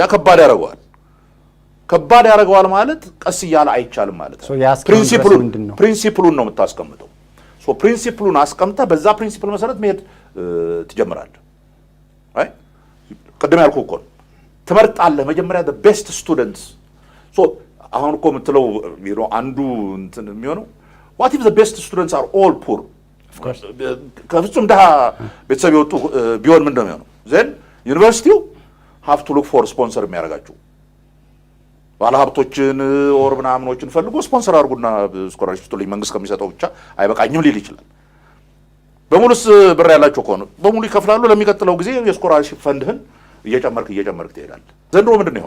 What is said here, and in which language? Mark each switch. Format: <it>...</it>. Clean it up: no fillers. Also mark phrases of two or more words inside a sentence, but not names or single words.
<am>ከባድ ያደርገዋል። ከባድ ያደርገዋል ማለት ቀስ እያለ አይቻልም ማለት ነው። ፕሪንሲፕሉን ነው የምታስቀምጠው። ሶ ፕሪንሲፕሉን አስቀምጠህ በዛ ፕሪንሲፕል መሰረት መሄድ ትጀምራለህ። አይ ቅድም ያልኩህ እኮ ትመርጣለህ መጀመሪያ</am> <en>the best students።</en> <am>ሶ አሁን እኮ የምትለው አንዱ እንትን የሚሆነው</am> <en>what if the best students are all poor?</en> <am>ከፍጹም ድሃ ቤተሰብ የወጡ ቢሆን ምንድን ነው የሚሆነው? then ዩኒቨርሲቲው</am> <en>have to look for sponsor</en> <am>የሚያደርጋቸው ባለሀብቶችን ኦር ምናምኖችን ፈልጎ ስፖንሰር አድርጉና ስኮላርሺፕ ስጡልኝ መንግስት ከሚሰጠው ብቻ አይበቃኝም ሊል ይችላል። በሙሉስ ብር ያላቸው ከሆነ በሙሉ ይከፍላሉ። ለሚቀጥለው ጊዜ የስኮላርሺፕ ፈንድህን እየጨመርክ ትሄዳለህ። ዘንድሮ ምንድን ነው ይሆን?</am>